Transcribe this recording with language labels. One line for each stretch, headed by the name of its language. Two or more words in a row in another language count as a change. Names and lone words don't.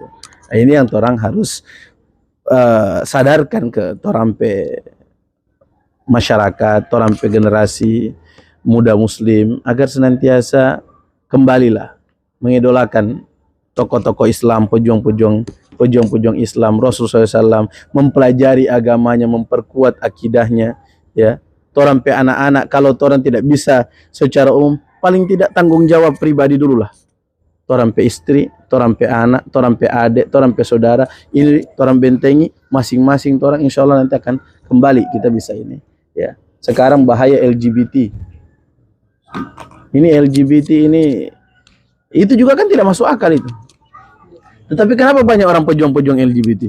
Manado Malay: Nah, ini yang orang harus sadarkan ke orang pe masyarakat, orang pe generasi muda Muslim agar senantiasa kembalilah mengidolakan tokoh-tokoh Islam, pejuang-pejuang Islam, Rasulullah SAW, mempelajari agamanya, memperkuat akidahnya, ya. Torang pe anak-anak, kalau torang tidak bisa secara umum, paling tidak tanggung jawab pribadi dulu lah. Torang pe istri, torang pe anak, torang pe adik, torang pe saudara, ini torang bentengi, masing-masing torang
Arabic: إن شاء الله
Manado Malay: nanti akan kembali, kita bisa ini, ya.
Indonesian: Sekarang bahaya LGBT. Ini LGBT ini, itu juga kan tidak masuk akal itu. Tetapi kenapa banyak orang pejuang-pejuang LGBT?